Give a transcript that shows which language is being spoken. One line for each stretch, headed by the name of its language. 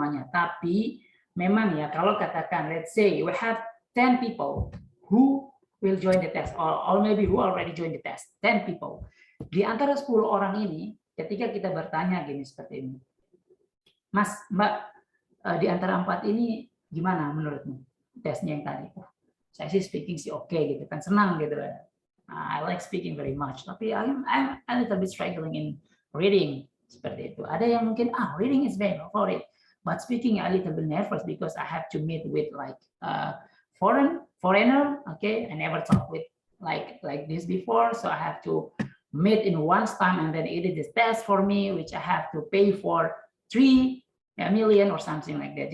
Indonesian: Tapi memang ya kalau katakan
English: let's say we have 10 people who will join the test or maybe who already join the test, 10 people.
Indonesian: Di antara 10 orang ini ketika kita bertanya gini seperti ini. Mas, Mbak, di antara 4 ini gimana menurutmu tesnya yang tadi? Saya sih speaking sih oke gitu kan, senang gitu.
English: I like speaking very much,
Indonesian: tapi
English: I'm a little bit struggling in reading
Indonesian: seperti itu. Ada yang mungkin
English: reading is very favourite. But speaking a little bit nervous because I have to meet with like foreigner. Okay, I never talked with like this before, so I have to meet in one time and then it is this test for me, which I have to pay for 3 million or something like that.